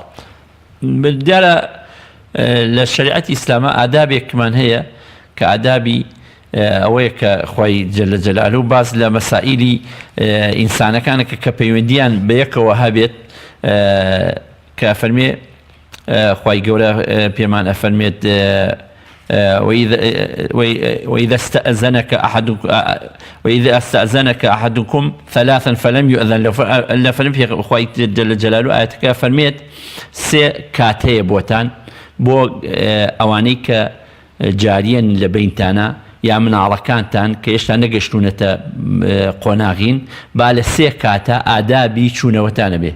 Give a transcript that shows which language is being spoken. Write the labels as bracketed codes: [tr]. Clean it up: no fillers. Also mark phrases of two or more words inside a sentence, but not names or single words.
[ckb] دیارە لە شریعەتی ئیسلامە ئادابێکمان هەیە کە ئادابی ئەوەیە کە خوای جەلە جەلالوو باز لە مەسائیلی ئینسانەکانە کە پەیوەندیان بە یەکەوە هەبێت کە فەرمێ خوای گەورە پێمان ئەفەرمێت وإذا [ar] استأذنك أحدكم ثلاثا فلم يؤذن له فلم [ckb] خوای جەلە جەلالوو ئاەتەکە فەرمێت سێ کاتەیە بۆتان بۆ ئەوانەی کە جاریەن لە بینتانە یا مناڵەکانتان کە هێشتا نەگەشتونەتە قۆناغین، با لە سێ کاتە ئادابی چوونەوەتانە بێ.